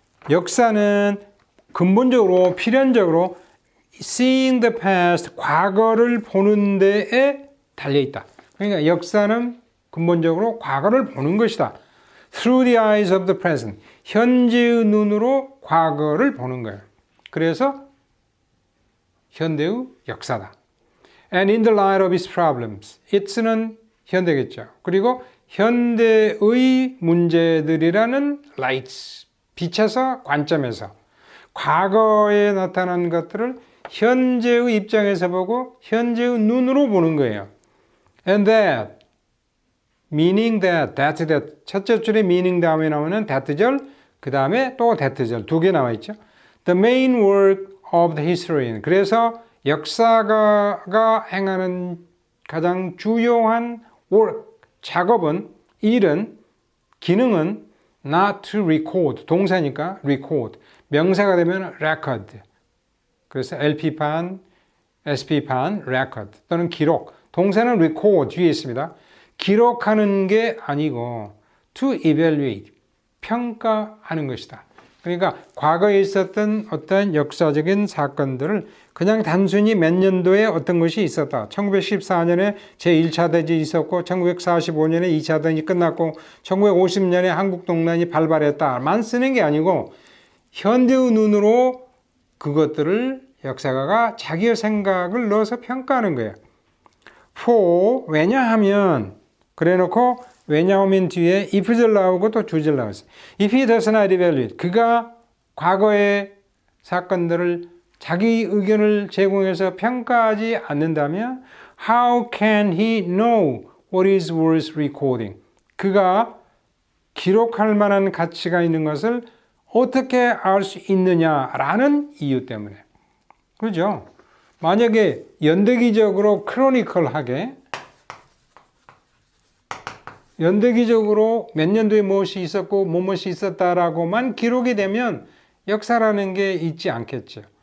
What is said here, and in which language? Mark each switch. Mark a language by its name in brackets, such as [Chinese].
[Korean] 역사는 근본적으로 필연적으로 [English] seeing the past [Korean] 과거를 보는 데에 달려 있다. 그러니까 역사는 근본적으로 과거를 보는 것이다. [English] Through the eyes of the present. [Korean] 현재의 눈으로 과거를 보는 거예요. 그래서 현대의 역사다. [English] And in the light of its problems. [Korean] It's는 현대겠죠. 그리고 현대의 문제들이라는 lights. 빛에서 관점에서 과거에 나타난 것들을 현재의 입장에서 보고 현재의 눈으로 보는 거예요. [English] And that meaning that [Korean] 첫째 줄에 meaning 다음에 나오는 that절, 그 다음에 또 that절 두 개 나와 있죠. [English] The main work of the historian. [Korean] 그래서 역사가가 행하는 가장 주요한 work, 작업은, 일은, 기능은 [English] not to record, [Korean] 동사니까 record, 명사가 되면 record. 그래서 LP판, SP판, record 또는 기록. 동사는 record 뒤에 있습니다. 기록하는 게 아니고 [English] to evaluate, [Korean] 평가하는 것이다. 그러니까 과거에 있었던 어떤 역사적인 사건들을 그냥 단순히 몇 년도에 어떤 것이 있었다. 1914년에 제1차 대전이 있었고 1945년에 2차 대전이 끝났고 1950년에 한국동란이 발발했다만 쓰는 게 아니고 현대의 눈으로 그것들을 역사가가 자기의 생각을 넣어서 평가하는 거예요. for 왜냐하면 그래놓고 왜냐하면 뒤에 if를 나오고 또 주제를 나왔어요. [English] If he does not evaluate [Korean] 그가 과거의 사건들을 자기 의견을 제공해서 평가하지 않는다면 [English] how can he know what is worth recording? [Korean] 그가 기록할 만한 가치가 있는 것을 어떻게 알 수 있느냐라는 이유 때문에. 그렇죠? 만약에 연대기적으로 크로니컬하게 연대기적으로 몇 년도에 무엇이 있었고 무엇이 있었다라고만 기록이 되면 역사라는 게 있지 않겠죠.